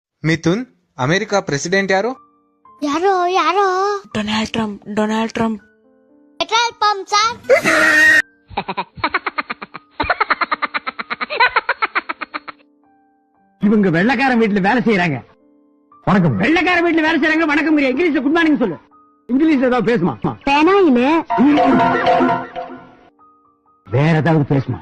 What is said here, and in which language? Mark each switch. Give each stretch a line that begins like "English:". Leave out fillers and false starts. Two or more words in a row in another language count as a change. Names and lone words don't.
Kannada: ಮಿಥುನ್, ಅಮೆರಿಕ ಪ್ರೆಸಿಡೆಂಟ್ ಯಾರು? ಯಾರೋ ಡೊನಾಲ್ಡ್ ಟ್ರಂಪ್
English: petrol pump சார்.
Tamil: இவங்க வெள்ளக்காரன் வீட்டுல வேலை செய்யறாங்க. வணக்கம். வெள்ளக்கார வீட்டுல வேலை செய்யறாங்க. வணக்கம். இங்கிலீஷ்ல
English: good morning
Tamil: சொல்லு. இங்கிலீஷ்ல ஏதாவது பேசுமா? பேனாயில வேற ஏதாவது பேசுமா?